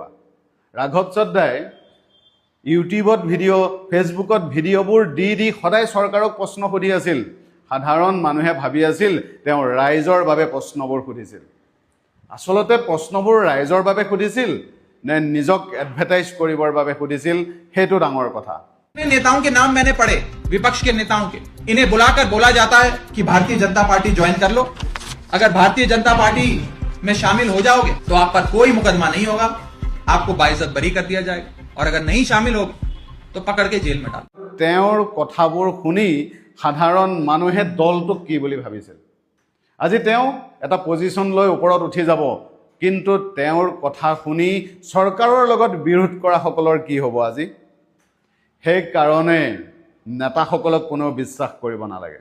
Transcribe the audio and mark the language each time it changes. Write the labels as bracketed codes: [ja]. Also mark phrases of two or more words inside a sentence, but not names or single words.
[as] ৰাঘৱ চদ্দাই ইউটিউবত ভিডিঅ', ফেচবুকত ভিডিঅ'বোৰ দি দি সদায় চৰকাৰক প্ৰশ্ন সুধি আছিল। সাধাৰণ মানুহে ভাবি আছিল তেওঁ ৰাইজৰ বাবে প্ৰশ্নবোৰ সুধিছিল। আচলতে প্ৰশ্নবোৰ ৰাইজৰ বাবে সুধিছিল নে নিজক এডভাৰটাইজ কৰিবৰ বাবে সুধিছিল, সেইটো ডাঙৰ কথা। [hi] नेताओं के नाम मैंने पढ़े, विपक्ष के नेताओं के, इन्हें बुलाकर बोला जाता है कि भारतीय जनता पार्टी ज्वाइन कर लो। अगर भारतीय जनता पार्टी में शामिल हो जाओगे तो आप पर कोई मुकदमा नहीं होगा, आपको बाइज्जत बरी कर दिया जाएगा, और अगर नहीं शामिल होगे तो पकड़ के जेल में डालो। [as] তেওঁৰ কথাবোৰ শুনি সাধাৰণ মানুহে দলটোক কি বুলি ভাবিছিল। আজি তেওঁ এটা পজিশ্যন লৈ ওপৰত উঠি যাব, কিন্তু তেওঁৰ কথা শুনি চৰকাৰৰ লগত বিৰোধ কৰা সকলৰ কি হ'ব আজি? সেইকাৰণে নেতাসকলক কোনেও বিশ্বাস কৰিব নালাগে।